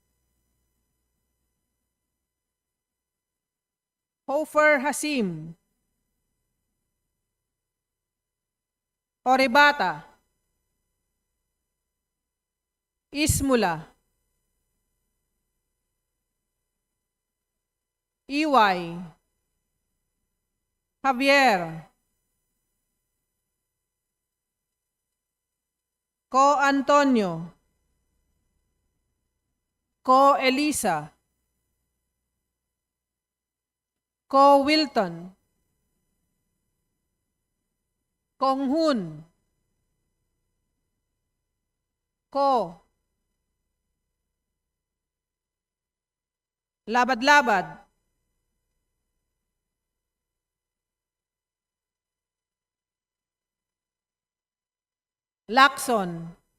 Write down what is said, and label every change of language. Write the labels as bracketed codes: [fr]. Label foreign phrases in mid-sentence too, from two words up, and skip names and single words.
[tl] Hofer Hasim. Oribata. Ismula. Iway. Javier. Co Antonio. Co Elisa. Co Wilton. Kong Hun. Ko. Labad-labad. Lacson.